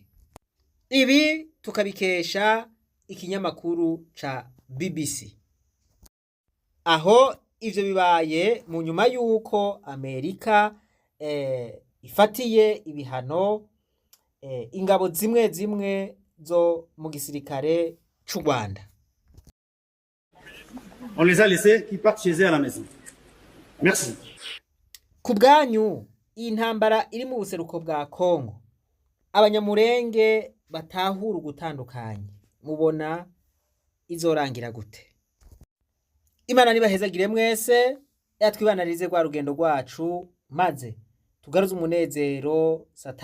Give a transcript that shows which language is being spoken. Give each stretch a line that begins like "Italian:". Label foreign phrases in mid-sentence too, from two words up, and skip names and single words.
Rundi: Ibi tukabikesha ikinyamakuru ca BBC. Aho ivyo bibaye mu nyuma yuko Amerika ifatiye ibihano ingabo zimwe zimwe zo mu gisirikare c'u Rwanda.
French: On les a laissés qui partent chez eux à la maison. Merci.
Rundi: Ku bwanyu iyi ntambara iri mu buseruko bwa Kongo, abanyamurenge batahura ugutandukanye, mubona izorangira gute? Imana nibahezagire mwese, yatwibanarize rwa rugendo rwacu, maze tugaruze umunezero Satani yatunyaze.